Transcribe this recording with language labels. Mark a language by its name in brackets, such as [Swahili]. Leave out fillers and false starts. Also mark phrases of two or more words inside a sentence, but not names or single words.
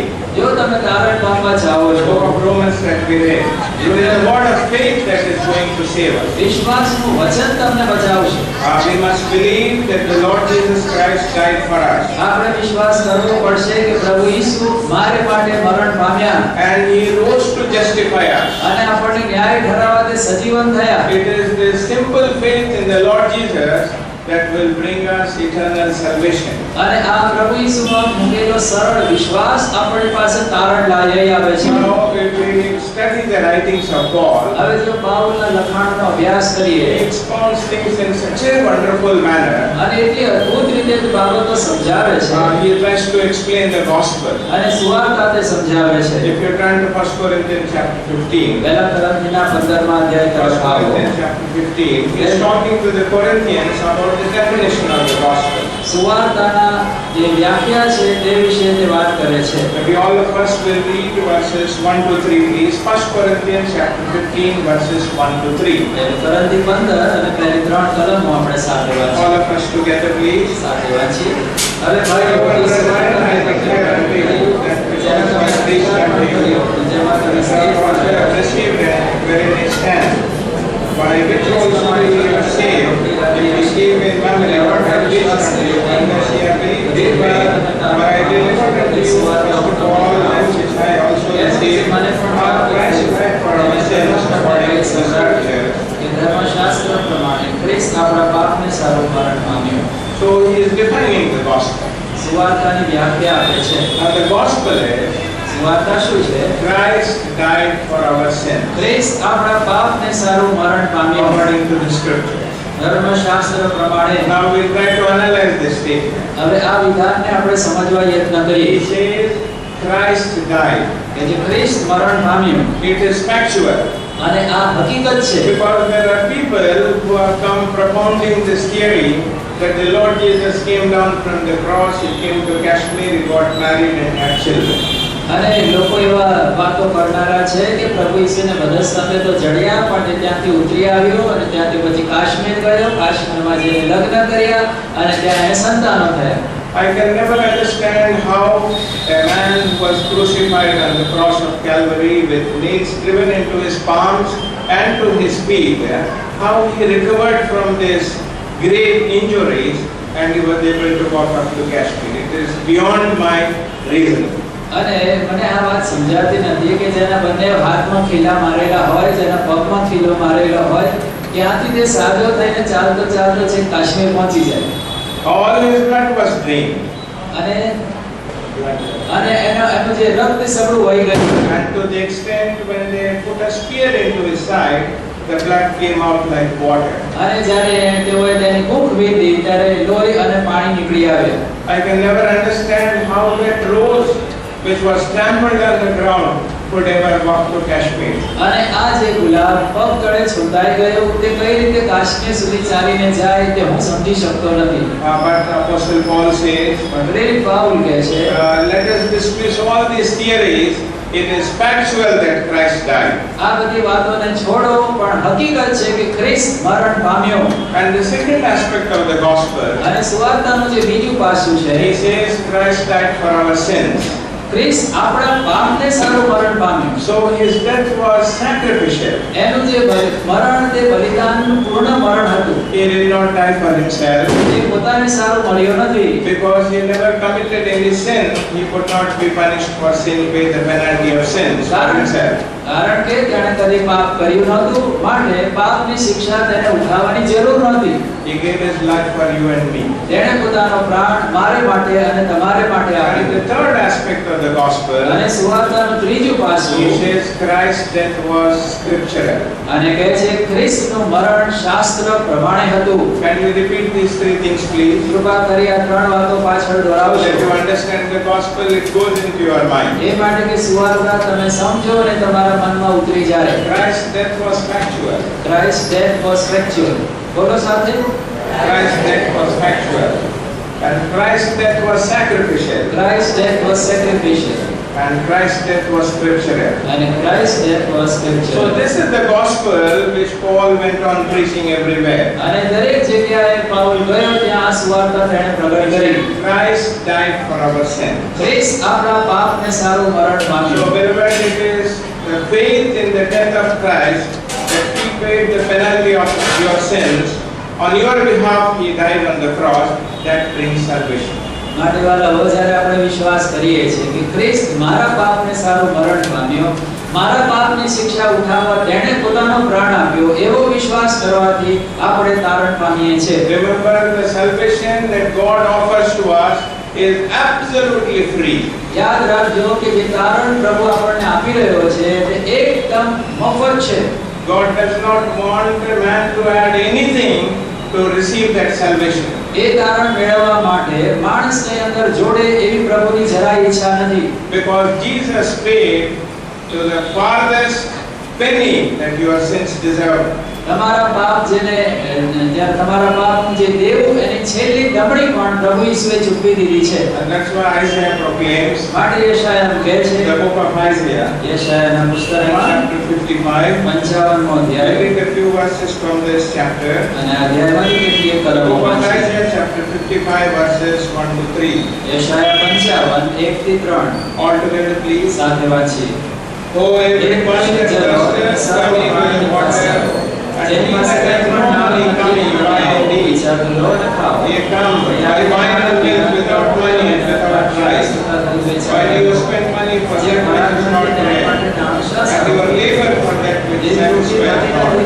[Gujarati] જો તમે તારણ પામવા ચાહો [English] the [Gujarati] છો, [English] book of Romans that we read, it is the word of faith that is going to save us. [Gujarati] વિશ્વાસનું વચન તમને બચાવશે. [English] We must believe that the Lord Jesus Christ died for us, [Gujarati] આપણે વિશ્વાસ કરવો પડશે કે પ્રભુ ઈસુ મારે માટે મરણ પામ્યા [English] and He rose to justify us. [Gujarati] અને આપણને ન્યાય ઠરાવવા તે સજીવન થયા. [English] It is the simple faith in the Lord Jesus that will bring us eternal salvation. [Gujarati] અને આ પ્રભુ ઈસુમાં મૂકેલો સરળ વિશ્વાસ આપણી પાસે તારણ લઈ આવે છે. [English] Now, if we study the writings of Paul, [Gujarati] હવે જો પાઉલના લખાણનો અભ્યાસ [English] he [Gujarati] કરીએ [English] expounds things in such a wonderful manner. [Gujarati] અને એટલી અદ્ભુત રીતે તે બાબતો સમજાવે છે [English] He tries to explain the gospel. [Gujarati] અને સુવાર્તા તે સમજાવે છે. [English] If you turn to 1 Corinthians chapter 15, [Gujarati] પહેલા કોરિન્થીના 15મા અધ્યાય 1 તરફ આવો. [English] Corinthians chapter 15, he is talking to the Corinthians about the definition of the gospel. [Gujarati] સુવાર્તાના જે વ્યાખ્યા છે તે વિશે તે વાત કરે છે. [English] Maybe all of us will read verses 1 to 3, please. 1 Corinthians chapter 15, verses 1 to 3. [Gujarati] કોરિન્થી 15 અને પહેલી 3 કલમો આપણે સાથે વાંચીએ. [English] All of us together, please. [Gujarati] સાથે વાંચીએ. હવે ભાઈઓ બધી સભામાં જેને તમે સ્વીકાર કર્યો, જેમાં તમે [English] Also have received and wherein they stand, by which also ye are saved, if ye keep in memory what I did unto you, and as ye have believed in me, for I delivered unto you first of all that which I also received, how Christ died for our sins according to the scriptures. [Gujarati] કે ધર્મશાસ્ત્ર પ્રમાણે ખ્રિસ્ત આપણા પાપને સારું મરણ પામ્યો. [English] So he is defining the gospel. [Gujarati] સુવાર્તાની વ્યાખ્યા આપે છે. [English] Now the gospel is [Gujarati] સુવાર્તા શું છે? [English] Christ died for our sin [Gujarati] ખ્રિસ્ત આપણા પાપને સારું મરણ પામ્યો [English] according to the scriptures. [Gujarati] ધર્મશાસ્ત્ર પ્રમાણે. [English] Now we try to analyze this statement. [Gujarati] હવે આ વિધાનને આપણે સમજવા યત્ન [English] He [Gujarati] કરીએ [English] says Christ died. [Gujarati] કે જે ખ્રિસ્ત મરણ પામ્યું [English] It is factual. [Gujarati] અને આ હકીકત છે. [English] Because there are people who have come propounding this theory that the Lord Jesus came down from the cross, he came to Kashmir, he got married and had children. [Gujarati] અને લોકો એવા વાતો કરનારા છે કે પ્રભુ ઈસુને વધસ્તંભે તો જડ્યા પણ તે ત્યાંથી ઉતરી આવ્યો અને ત્યાંથી પછી કાશ્મીર ગયો, કાશ્મીરમાં જઈને લગ્ન કર્યા અને ત્યાં એને સંતાનો થયા. [English] I can never understand how a man who was crucified on the cross of Calvary with nails driven into his palms and to his feet, how he recovered from these great injuries and he was able to walk up to Kashmir. It is beyond my reason. [Gujarati] અને મને આ વાત સમજાતી નથી કે જેના બંને હાથમાં ખીલા મારેલા હોય, જેના પગમાં ખીલો મારેલો હોય, ત્યાંથી તે સાજો થઈને ચાલતો ચાલતો છે કાશ્મીર પહોંચી જાય. [English] All his blood was drained. [Gujarati] અને એનું જે રક્ત સબળું વહી ગયું. [English] And to the extent when they put a spear into his side, the blood came out like water. [Gujarati] અને જ્યારે તેઓએ તેની કૂખ વીંધી ત્યારે લોહી અને પાણી નીકળી આવ્યા. [English] I can never understand how that rose which was trampled on the ground could ever walk to Kashmir. [Gujarati] અને આ જે ગુલાબ પગ તળે છૂટાઈ ગયો તે કઈ રીતે કાશ્મીર સુધી ચાલીને જાય તે હું સમજી શકતો નથી. [English] But Apostle Paul says, [Gujarati] પ્રેરિત પાઉલ કહે છે [English] let us dismiss all these theories. It is factual that Christ died. [Gujarati] આ બધી વાતોને છોડો પણ હકીકત છે કે ખ્રિસ્ત મરણ પામ્યો. [English] And the second aspect of the gospel, [Gujarati] અને સુવાર્તાનું જે બીજું પાસું છે [English] he says Christ died for our sins. [Gujarati] ખ્રિસ્ત આપણા પાપને સારું મરણ પામ્યું. [English] So his death was sacrificial. [Gujarati] એનું જે મરણ તે બલિદાનનું પૂર્ણ મરણ હતું. [English] He did not die for himself. [Gujarati] તે પોતાને સારું મળ્યો નથી. [English] Because he never committed any sin, he could not be punished for sin, pay the penalty of sins for himself. [Gujarati] કારણ કે તેણે કદી પાપ કર્યું નહોતું, માટે પાપની શિક્ષા તેને ઉઠાવવાની જરૂર નહોતી. [English] He gave his life for you and me. [Gujarati] તેણે પોતાનો પ્રાણ મારે માટે અને તમારે માટે [English] And [Gujarati] આપ્યો. [English] the third aspect of the gospel, [Gujarati] અને સુવાર્તાનું ત્રીજું પાસું [English] he says Christ's death was scriptural. [Gujarati] અને કહે છે ખ્રિસ્તનું મરણ શાસ્ત્ર પ્રમાણે હતું. [English] Can you repeat these three things, please? [Gujarati] કૃપા કરી આ ત્રણ વાતો પાછળ [English] So [Gujarati] દોહરાવજો. [English] that you understand the gospel, it goes into your mind. [Gujarati] એ માટે કે સુવાર્તા તમે સમજો અને તમારા મનમાં ઉતરી જાય. [English] Christ's death was factual. Christ's death was factual. [Gujarati] બોલો સાથે. [English] Christ's death was factual. And Christ's death was sacrificial. Christ's death was sacrificial. And Christ's death was scriptural. And Christ's death was So scriptural. this is the gospel which Paul went on preaching everywhere. [Gujarati] અને દરેક જગ્યાએ પાઉલ ગયો ત્યાં આ સુવાર્તા તેણે પ્રગટ કરી. [English] Christ died for our sins. [Gujarati] ખ્રિસ્ત આપણા પાપને સારું મરણ [English] So [Gujarati] પામ્યો. [English] wherever it is the faith in the death of Christ that he paid the penalty of your sins, on your behalf he died on the cross, that brings salvation. [Gujarati] માટે વાલાઓ જ્યારે આપણે વિશ્વાસ કરીએ છીએ કે ખ્રિસ્ત મારા પાપને સારું મરણ પામ્યો, મારા પાપની શિક્ષા ઉઠાવવા તેણે પોતાનો પ્રાણ આપ્યો, એવો વિશ્વાસ કરવાથી આપણે તારણ પામીએ છીએ. [English] Remember, the salvation that God offers to us is absolutely free. [Gujarati] યાદ રાખજો કે જે તારણ પ્રભુ આપણને આપી રહ્યો છે તે એકદમ મફત છે. [English] God does not want a man to add anything to receive that salvation. [Gujarati] એ તારણ મેળવવા માટે માણસને અંદર જોડે એવી પ્રભુની જરાય ઈચ્છા નથી. [English] Because Jesus paid to the farthest penny that your sins deserve. [Gujarati] તમારા પાપ જેને જ્યારે તમારા પાપનું જે દેવું એની છેલ્લી દમડી પણ પ્રભુ ઈસુએ ચૂકવી દીધી છે. [English] And that's why Isaiah proclaims, [Gujarati] માટે યશાયા કહે છે, [English] the book of Isaiah, [Gujarati] યશાયાના પુસ્તકમાં [English] chapter 55. [Gujarati] 55મો [English] I [Gujarati] અધ્યાય [English] read a few verses from this chapter. [Gujarati] અને આ અધ્યાયમાંથી કેટલીક [English] The [Gujarati] કલમો [English] book of [Gujarati] વાંચીએ. [English] Isaiah, chapter 55, verses 1 to 3. [Gujarati] યશાયા 55 1 થી 3 [English] All together, please. [Gujarati] સાથે વાંચીએ. [English] Oh, everyone that thirsteth, come ye to the water, and he that hath no money, come ye, buy indeed. Ye come, buy wine and milk without money and without price. While you spend money for that which is not bread, and your labor for that which satisfied God.